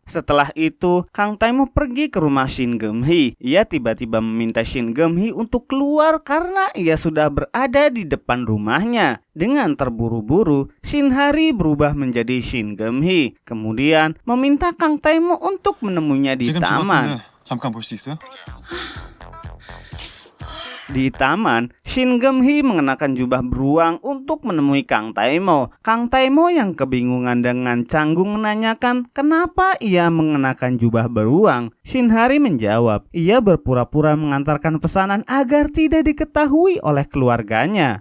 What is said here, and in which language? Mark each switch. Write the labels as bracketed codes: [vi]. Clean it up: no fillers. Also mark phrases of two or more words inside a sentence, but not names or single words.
[id] Setelah itu, Kang Taimo pergi ke rumah Shin Geum-hee. Ia tiba-tiba meminta Shin Geum-hee untuk keluar karena ia sudah berada di depan rumahnya. Dengan terburu-buru, Shinhari berubah menjadi Shin Geum-hee. Kemudian meminta Kang Taimo untuk menemuinya di taman. [ko] 잠깐 볼 수 있어요? [id] Di taman, Shin Geum-hee mengenakan jubah beruang untuk menemui Kang Tae-mo. Kang Tae-mo yang kebingungan dengan canggung menanyakan kenapa ia mengenakan jubah beruang. Shin Hari menjawab, ia berpura-pura mengantarkan pesanan agar tidak diketahui oleh keluarganya.